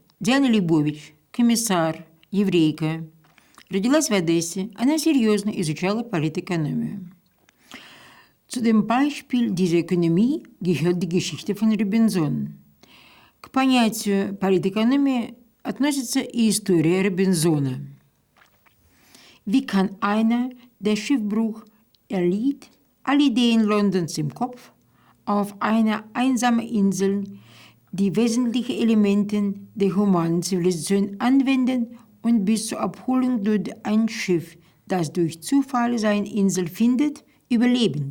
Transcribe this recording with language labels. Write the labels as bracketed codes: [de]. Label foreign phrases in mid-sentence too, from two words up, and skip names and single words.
[de] Diana Leibowitsch, Kommissar, [ru] Еврейка, родилась в Одессе, она серьезно изучала политэкономию. [de] Zu dem Beispiel dieser Ökonomie gehört die Geschichte von Robinson. [ru] К понятию политэкономии относится и история Robinсона. [de] Wie kann einer, der Schiffbruch erlitt, alle Ideen Londons im Kopf, auf einer einsamen Insel die wesentlichen Elemente der humanen Zivilisation anwenden und bis zur Abholung durch ein Schiff, das durch Zufall seine Insel findet, überleben.